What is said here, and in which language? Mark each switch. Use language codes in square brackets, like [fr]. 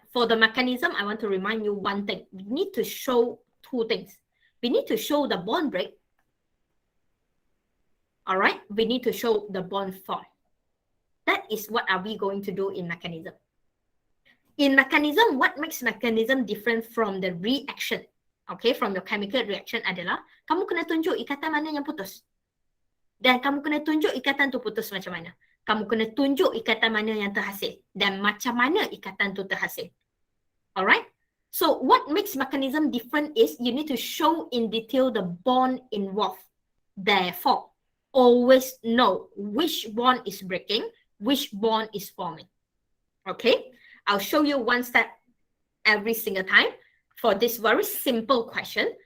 [en] For the mechanism, I want to remind you one thing. We need to show 2 things. We need to show the bond break. Alright. We need to show the bond form. That is what are we going to do in mechanism. In mechanism, what makes mechanism different from the reaction? [ms] Okay, [en] from your chemical reaction [ms] adalah kamu kena tunjuk ikatan mana yang putus. Dan kamu kena tunjuk ikatan tu putus macam mana. Kamu kena tunjuk ikatan mana yang terhasil. Dan macam mana ikatan tu terhasil. Alright? [en] So, what makes mechanism different is you need to show in detail the bond involved. Therefore, always know which bond is breaking, which bond is forming. Okay? I'll show you one step every single time for this very simple question.